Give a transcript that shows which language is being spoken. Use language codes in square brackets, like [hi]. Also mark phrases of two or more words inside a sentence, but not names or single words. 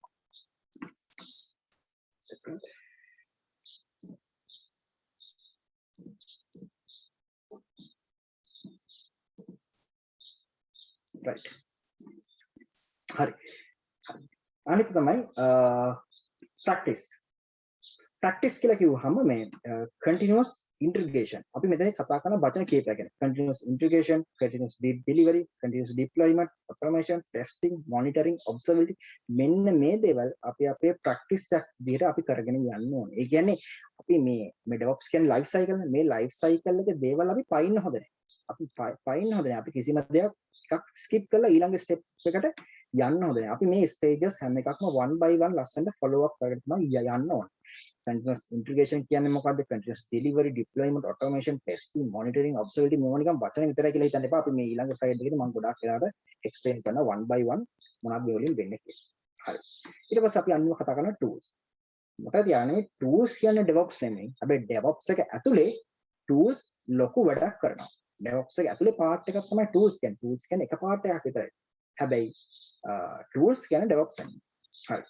[en] right. [si] හරි. අනිත් තමයි practice කියලා කිව්වහම මේ [en] continuous integration [si] අපි මෙතන කතා කරන වචන කීපයක් ගැන [en] continuous integration continuous delivery continuous deployment automation testing monitoring observability [si] මෙන්න මේ දේවල් අපි අපේ practice එකක් විදිහට අපි කරගෙන යන්න ඕනේ. ඒ කියන්නේ අපි මේ DevOps කියන්නේ [en] life cycle [si] නේ. මේ [en] life cycle [si] එකේ දේවල් අපි පයින්න හොඳ නැහැ. අපි පයින්න හොඳ නැහැ. අපි කිසිම දෙයක් එකක් skip කරලා ඊළඟ step එකට යන්න හොඳ නැහැ. අපි මේ stages හැම එකක්ම [en] one by one [si] ලස්සනට [en] follow up [si] කරගෙන තමයි යන්න ඕනේ. [en] continuous integration [si] කියන්නේ මොකද්ද? [en] continuous delivery, deployment, automation, testing, monitoring, observability [si] මේවා නිකන් වචන විතරයි කියලා හිතන්න එපා. අපි මේ ඊළඟ slide එකේදී මම ගොඩාක් වෙලාවට explain කරනවා [en] one by one [si] මොනවද මේ වලින් වෙන්නේ කියලා. හරි. ඊට පස්සේ අපි අනිවාර්යයෙන් කතා කරනවා tools. මොකද කියන්නේ tools කියන්නේ DevOps නෙමෙයි. හැබැයි DevOps එක ඇතුලේ tools ලොකු වැඩක් කරනවා. DevOps එක ඇතුලේ part එකක් තමයි tools කියන්නේ. tools කියන්නේ එක part එකක් විතරයි. හැබැයි tools කියන්නේ DevOps නෙමෙයි. හරි.